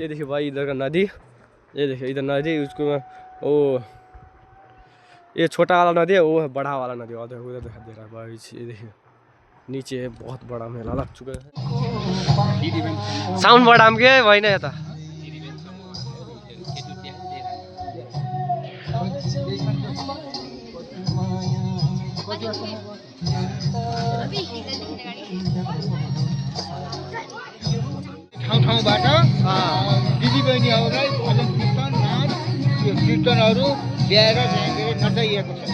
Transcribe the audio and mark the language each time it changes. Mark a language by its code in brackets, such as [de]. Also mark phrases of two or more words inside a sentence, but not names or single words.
[hi] ये देखिए भाई, इधर का नदी, ये देखिए इधर नदी, उसको वो ये छोटा वाला नदी है, वो है बड़ा वाला नदी, उधर उधर दिखा दे रहा है भाई। ये देखिए नीचे है, बहुत बड़ा मेला लग चुका है। साउंड बड़ा के वही नहीं था। [ne] ठाउँ ठाउँबाट दिदीबहिनीहरूलाई भजन कीर्तन नाच त्यो कीर्तनहरू ल्याएर नचाइएको छ।